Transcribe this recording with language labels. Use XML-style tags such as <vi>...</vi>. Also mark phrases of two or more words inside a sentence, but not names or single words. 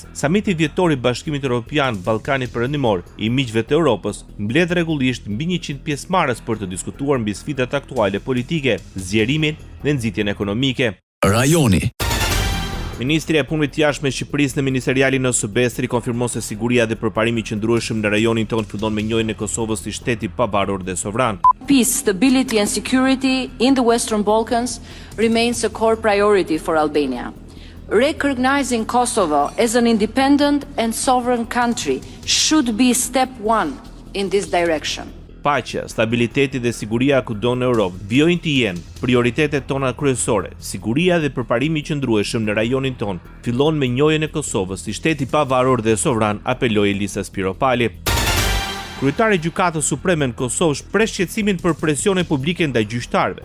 <sq>Samiti vjetor i Bashkimit Evropian Ballkani Perëndimor i miqve të Europës mbledh rregullisht mbi 100 pjesëmarrës për të diskutuar mbi sfidat aktuale politike, zgjerimin dhe nxitjen ekonomike. Rajoni. Ministri e Punëve të Jashtme e Shqipërisë në ministerialin në Subestri konfirmon se siguria dhe përparimi qëndrueshëm në rajonin tonë fillon me njohjen e Kosovës si shteti pavarur dhe sovran.</sq> <en>Peace, stability and security in the Western Balkans remains a core priority for Albania. Recognizing Kosovo as an independent and sovereign country should be step one in this direction.</en> <sq>Paqja, stabiliteti dhe siguria kudo në Europë vijojnë të jenë prioritetet tona kryesore. Siguria dhe përparimi i qëndrueshëm në rajonin ton fillon me njohjen e Kosovës si shteti pavarur dhe sovran, apeloi Elisa Spiropali. Kryetari i Gjykatës Supreme në Kosovë shpreh shqetësimin për presione publike ndaj gjyqtarëve.</sq>